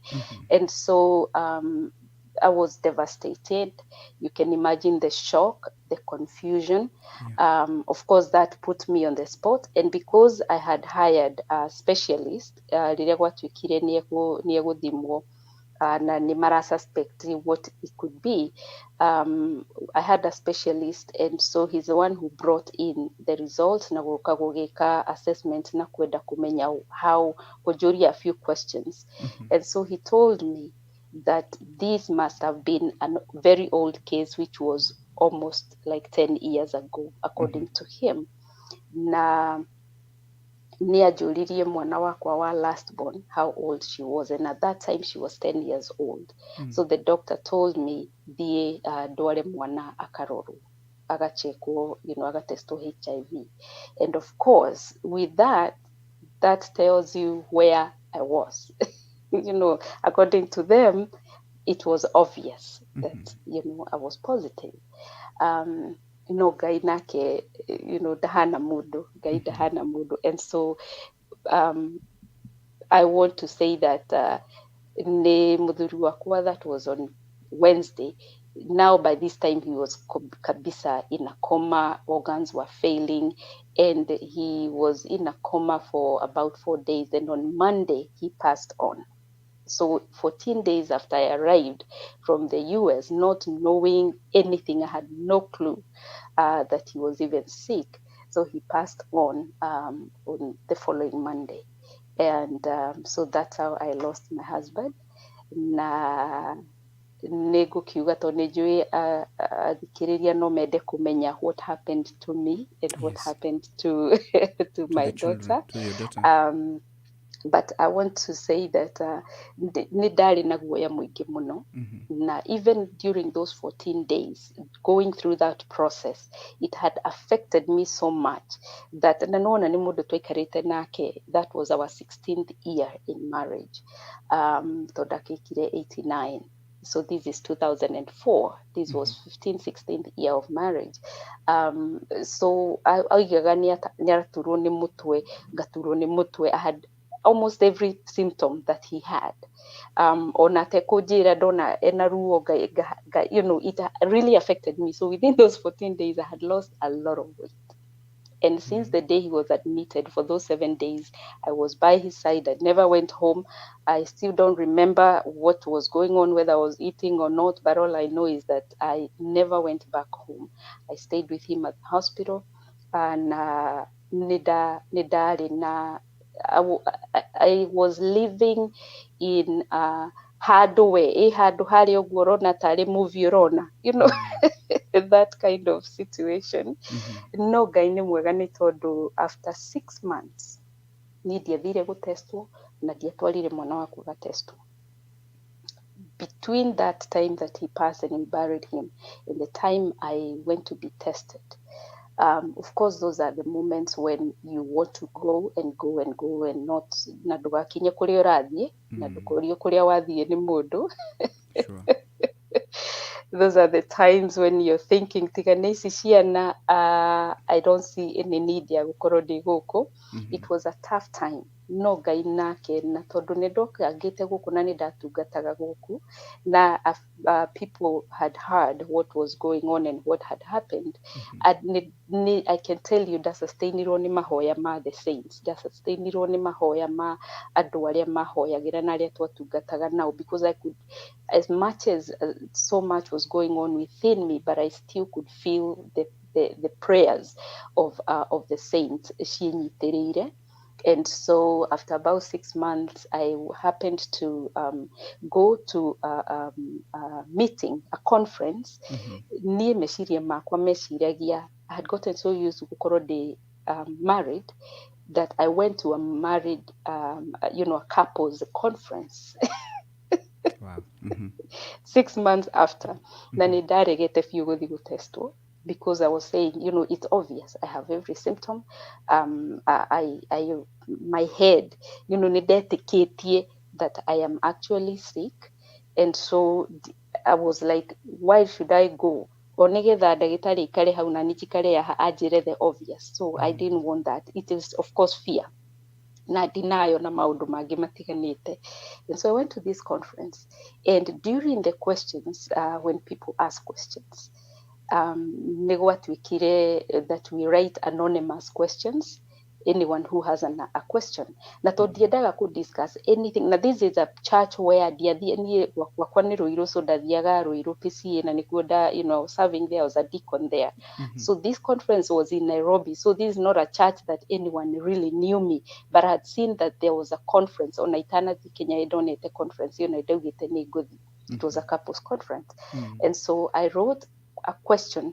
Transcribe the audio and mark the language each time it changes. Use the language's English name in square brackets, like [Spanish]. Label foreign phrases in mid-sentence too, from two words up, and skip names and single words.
[English] And so I was devastated. You can imagine the shock, the confusion. Of course, that put me on the spot. And because I had hired a specialist, [Kikuyu] rĩrĩa gwatuĩkire nĩegũthimwo na nĩ mara [English] suspect what it could be, I had a specialist, and so he's the one who brought in the results [Kikuyu] na gũka gũgĩka assessment na kwenda kumenya [English] how, kũnjũria a few questions. And so he told me that this must have been a very old case, which was almost like 10 years ago, according to him. [Kikuyu] Na niajũririe mwana wakwa wa [English] last born how old she was, and at that time she was 10 years old. So the doctor told me [Kikuyu] thiĩ ndware mwana akarorwo, agachekwo, agatestwo HIV. [English] And of course, with that tells you where I was. According to them, it was obvious that, I was positive. [Kikuyu] Ngai nake, ndahana mundu, Ngai ndahana mundu. [English] And so I want to say that [Kikuyu] ne muthuri wakwa, [English] that was on Wednesday. Now by this time he was kabisa in a coma, organs were failing, and he was in a coma for about 4 days. And on Monday he passed on. So 14 days after I arrived from the US, not knowing anything, I had no clue that he was even sick. So he passed on the following Monday. And so that's how I lost my husband. [Kikuyu] Na nĩngũkiuga tondũ nĩnjũĩ athikĩrĩria no mende kũmenya [English] what happened to me and what happened to my daughter. To your daughter. But I want to say that [Kikuyu] nĩ ndarĩ na guoya mũingĩ mũno. [English] Na even during those 14 days, going through that process, it had affected me so much that [Kikuyu] na nona nĩ mũndũ twaikarĩte nake, [English] that was our 16th year in marriage. [Kikuyu] Tondũ ndakĩkire 89. [English] So this is 2004. This was 15th, 16th year of marriage. [Kikuyu] So aigaga nĩaraturwo nĩ mũtwe, ngaturwo nĩ mũtwe. [English] I had almost every symptom that he had. [Kikuyu] Ona tekũnjĩra ndona ena ruo, [English] it really affected me. So within those 14 days, I had lost a lot of weight. And since the day he was admitted, for those 7 days, I was by his side. I never went home. I still don't remember what was going on, whether I was eating or not. But all I know is that I never went back home. I stayed with him at the hospital. And I was living in [Kikuyu] handũ harĩa ũguo ũrona tarĩ movie ũrona, [English] that kind of situation. [Kikuyu] No, Ngai nĩ mwega nĩ tondũ [English] after 6 months [Kikuyu] niĩ ndiathire gũtestwo na ndiatwarire mwana wakwa gatestwo. [English] Between that time that he passed and we buried him and the time I went to be tested, of course, those are the moments when you want to go and go and go and not [Kikuyu] na ndũgakinye kũrĩa ũrathiĩ na ndũkũrio kũrĩa wathiĩ nĩ mũndũ. [English] Those are the times when you're thinking, [Kikuyu] tiga nĩ ici ciana, [English] I don't see any need [Kikuyu] ya gũkorwo ndĩ gũkũ. [English] It was a tough time. [Kikuyu] No, Ngai nake, na tondũ nĩ ndokangĩte gũkũ na nĩ ndatungataga gũkũ, na [English] people had heard what was going on and what had happened. And I can tell you, [Kikuyu] ndasustain-irwo nĩ mahoya ma [English] the saints, [Kikuyu] ndasustain-irwo nĩ mahoya ma andũ arĩa mahoyagĩra na arĩa twatungataga nao, [English] because I could, as much as so much was going on within me, but I still could feel the prayers of the saints ciĩnyitĩrĩire. And so after about 6 months, I happened to go to a meeting, a conference. [Kikuyu] Niĩ meciria makwa meciragia, [English] I had gotten so used to [Kikuyu] gũkorwo ndĩ [English] married that I went to a married, a couples conference. Wow. 6 months after, [Kikuyu] na nĩ ndaregete biũ gũthiĩ gũtestwo. [English] Because I was saying, it's obvious. I have every symptom. My head, [Kikuyu] nĩ ndetĩkĩtie [English] that I am actually sick. And so I was like, why should I go? [Kikuyu] Onegetha ndagĩtarĩ ikare hau na njikare haha anjĩre [English] the obvious. So I didn't want that. It is of course fear. [Kikuyu] Na denial na maũndũ mangĩ matiganĩte. [English] And so I went to this conference, and during the questions, when people ask questions, [Kikuyu] nĩ gwatuĩkire [English] that we write anonymous questions, anyone who has a question. [Kikuyu] Na to ndiendaga ku [English] discuss anything. Now this is a church where [Kikuyu] ndiathiĩ gwakwa nĩ Ruiru, [English] so [Kikuyu] ndathiaga Ruiru PCA na nĩkuo [English] serving there, I was a deacon there. So this conference was in Nairobi. So this is not a church that anyone really knew me, but I had seen that there was a conference on Eternity Kenya Idonete conference. It was a couples conference. And so I wrote a question.